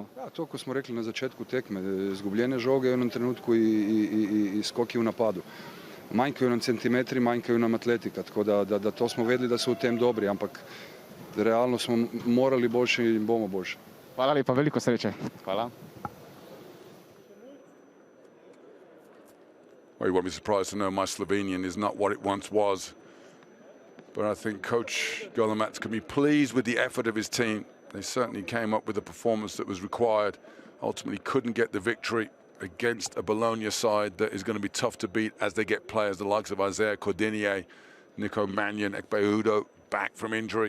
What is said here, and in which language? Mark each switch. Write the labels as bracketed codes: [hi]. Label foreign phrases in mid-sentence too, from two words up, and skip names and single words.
[sl] Ja, to ko smo rekli na začetku tekme, izgubljene žoge [hr] u jednom trenutku [sl] i skoki u napadu. Manjkaju nam centimetri, manjkaju nam atletika, tako da to smo vedeli da su u tem dobri, ampak realno smo morali boljše i bomo boljše. Hvala lepa, veliko sreče. Hvala. [en] Well, you won't be surprised to know my Slovenian is not what it once was. But I think Coach Golemac can be pleased with the effort of his team. They certainly came up with the performance that was required. Ultimately couldn't get the victory against a Bologna side that is going to be tough to beat as they get players the likes of Isaiah Cordinier, Nico Mannion, Ekpe Udo back from injury.